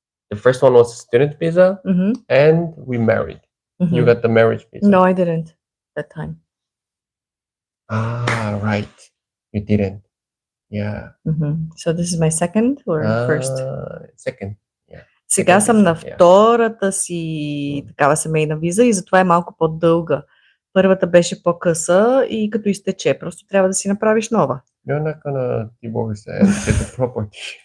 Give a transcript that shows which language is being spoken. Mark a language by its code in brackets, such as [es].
[en] The first one was a student visa, Mm-hmm. and we married. Mm-hmm. You got the marriage visa. No, I didn't that time. Ah, right. You didn't. Yeah. Mm-hmm. So this is my second or first? Second. [bg] Сега [en] second [bg] съм на [en] visa, yeah. [bg] втората си такава семейна виза и затова е малко по-дълга. Първата беше по-къса и като изтече, просто трябва да си направиш нова. [en] You're not gonna divorce and get the property.